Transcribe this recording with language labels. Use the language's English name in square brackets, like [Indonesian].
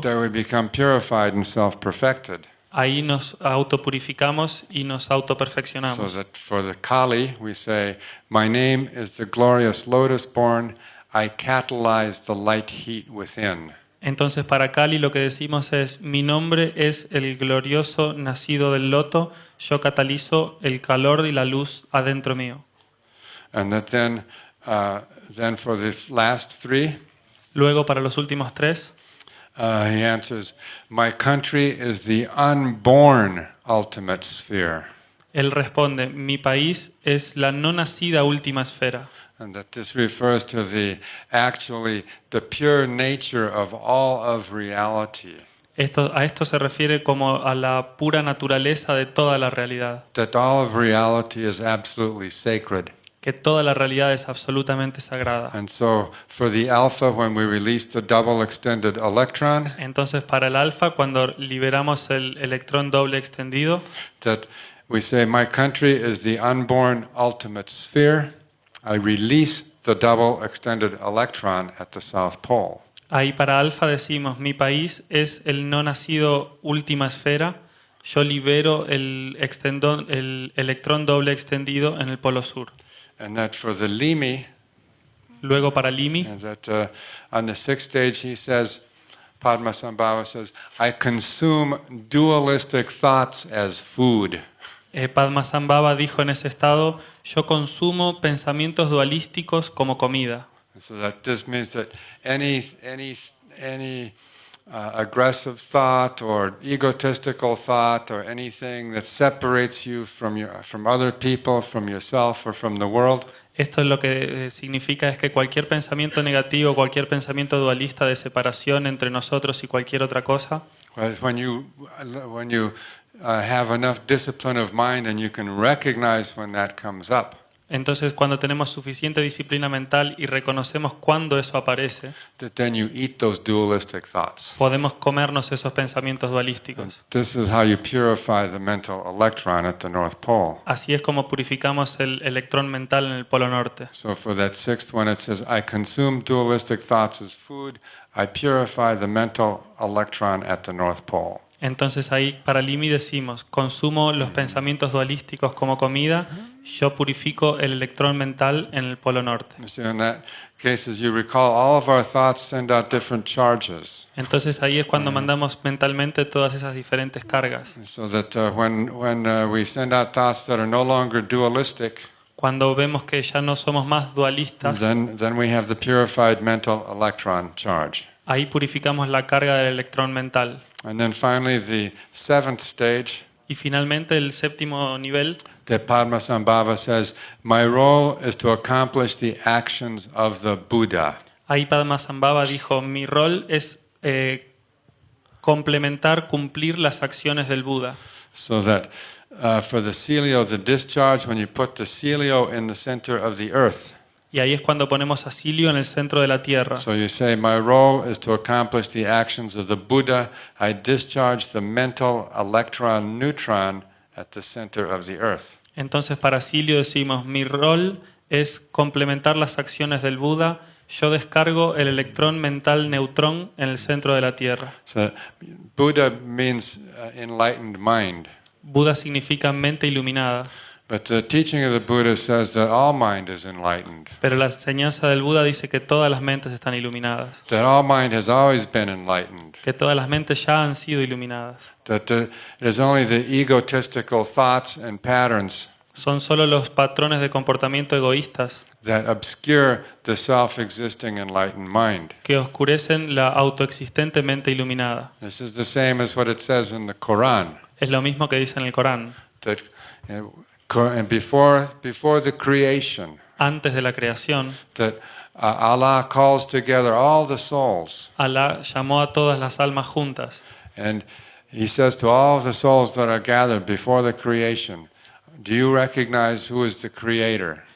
[English] that we become purified and self-perfected. [Spanish] ahí nos autopurificamos y nos [English] So [Spanish] autoperfeccionamos. [English] that for the Kali, we say, "My name is the glorious lotus born. I catalyze the light heat within." [Spanish] Entonces para Kali lo que decimos es: mi nombre es el glorioso nacido del loto, yo catalizo el calor y la luz adentro mío. [English] And that then for the last three, [Spanish] Luego para los últimos 3, [English] he answers, "My country is the unborn ultimate sphere." [Spanish] él responde: mi país es la no nacida última esfera. [English] And that this refers to the pure nature of all of reality. [Spanish] A esto se refiere como a la pura naturaleza de toda la realidad. [English] That all of reality is absolutely sacred. [Spanish] que toda la realidad es absolutamente sagrada. [English] And so for the alpha, when we release the double extended electron, [Spanish] Entonces, para el alfa, cuando liberamos el electrón doble extendido, [English] that we say, my country is the unborn ultimate sphere. I release the double extended electron at the South Pole. [Spanish] ahí para alfa decimos, mi país es el no nacido última esfera, yo libero el electrón doble extendido en el polo sur. [English] And that for the Limi, [Spanish] Luego para Limi, [English] and that on the sixth stage he says, Padmasambhava says, I consume dualistic thoughts as food. [Spanish] Padmasambhava dijo en ese estado, yo consumo pensamientos dualísticos como comida. [English] And so that this means that any aggressive thought or egotistical thought or anything that separates you from other people, from yourself or from the world, [Spanish] Esto lo que significa es que cualquier pensamiento negativo, cualquier pensamiento dualista de separación entre nosotros y cualquier otra cosa, [English] when you have enough discipline of mind and you can recognize when that comes up, [Spanish] entonces cuando tenemos suficiente disciplina mental y reconocemos cuándo eso aparece, [English] that then you eat those dualistic thoughts. [Spanish] podemos comernos esos pensamientos dualísticos. [English] This is how you purify the mental electron at the North Pole. [Spanish] Así es como purificamos el electrón mental en el polo norte. [English] So for that sixth one, it says, I consume dualistic thoughts as food. I purify the mental electron at the North Pole. [Spanish] Entonces ahí para Limi decimos, consumo los pensamientos dualísticos como comida, yo purifico el electrón mental en el polo norte. [English] So in that case, as you recall, all of our thoughts send out different charges. [Spanish] Entonces ahí es cuando mandamos mentalmente todas esas diferentes cargas. [English] So that when we send out thoughts that are no longer dualistic, [Spanish] Cuando vemos que ya no somos más dualistas, [English] then we have the purified mental electron charge. [Spanish] ahí purificamos la carga del electrón mental. [English] And then finally, the seventh stage, [Spanish] Y finalmente el séptimo nivel, [English] that Padmasambhava says, my role is to accomplish the actions of the Buddha. [Spanish] ahí Padmasambhava dijo, mi rol es complementar, cumplir las acciones del Buda. [English] So that for the celio, the discharge, when you put the celio in the center of the earth, [Spanish] Y ahí es cuando ponemos a Silio en el centro de la tierra. [English] so you say, my role is to accomplish the actions of the Buddha. I discharge the mental electron neutron at the center of the earth. [Spanish] Entonces para Silio decimos, mi rol es complementar las acciones del Buda. Yo descargo el electrón mental neutrón en el centro de la tierra. [English] So Buddha means enlightened mind. [Spanish] Buda significa mente iluminada. [English] But the teaching of the Buddha says that all mind is enlightened. [Spanish] Pero la enseñanza del Buda dice que todas las mentes están iluminadas. [English] That all mind has always been enlightened. [Spanish] Que todas las mentes ya han sido iluminadas. [English] That it is only the egotistical thoughts and patterns [Spanish] Son solo los patrones de comportamiento egoístas [English] that obscure the self-existing enlightened mind. [Spanish] que oscurecen la autoexistente mente iluminada. [English] This is the same as what it says in the Quran. [Spanish] Es lo mismo que dice en el Corán. [English] That and before the creation, [Spanish] Antes de la creación, [English] that Allah calls together all the souls, [Spanish] Alá llamó a todas las almas juntas [English] and He says to all the souls that are gathered before the creation, do you recognize who is the Creator?